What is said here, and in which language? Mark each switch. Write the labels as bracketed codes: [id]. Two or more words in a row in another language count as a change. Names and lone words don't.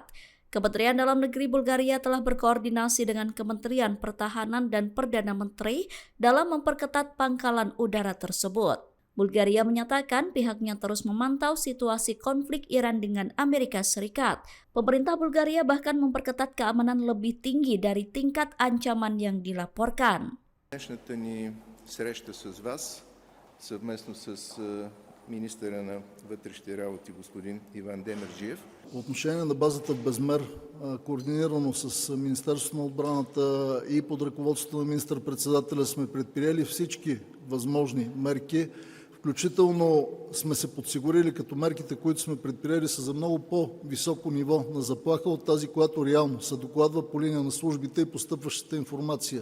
[id] Kementerian Dalam Negeri Bulgaria telah berkoordinasi dengan Kementerian Pertahanan dan Perdana Menteri dalam memperketat pangkalan udara tersebut. Bulgaria menyatakan pihaknya terus memantau situasi konflik Iran dengan Amerika Serikat. Pemerintah Bulgaria bahkan memperketat keamanan lebih tinggi dari tingkat ancaman yang dilaporkan. [bg] Днешната ни среща с вас, съвместно с министъра на вътрешните работи господин Иван Демерджиев. По отношение на базата в Безмер, координирано с Министерството на отбраната и под ръководството на министър-председателя сме предприели всички възможни мерки, включително сме се подсигурили, като мерките, които сме предприели, са за много по-високо ниво на заплаха от тази, която реално се докладва по линия на службите и постъпващата информация.